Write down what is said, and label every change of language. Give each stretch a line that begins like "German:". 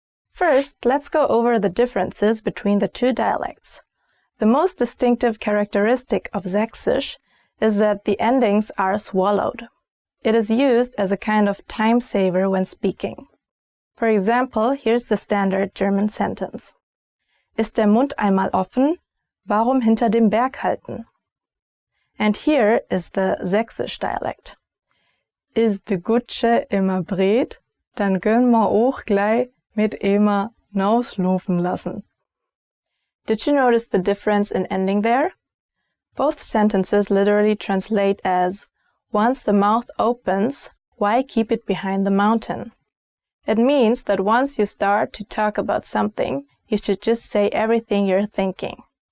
English: First, let's go over the differences between the 2 dialects. The most distinctive characteristic of Sächsisch is that the endings are swallowed. It is used as a kind of time saver when speaking. For example, here's the standard German sentence.
German: Ist der Mund einmal offen? Warum hinter dem Berg halten?
English: And here is the Sächsisch dialect.
German: Is de Gutsche immer bret? Dann gönn ma auch gleich mit Ema nauslaufen lassen.
English: Did you notice the difference in ending there? Both sentences literally translate as, once the mouth opens, why keep it behind the mountain? It means that once you start to talk about something, you should just say everything you're thinking.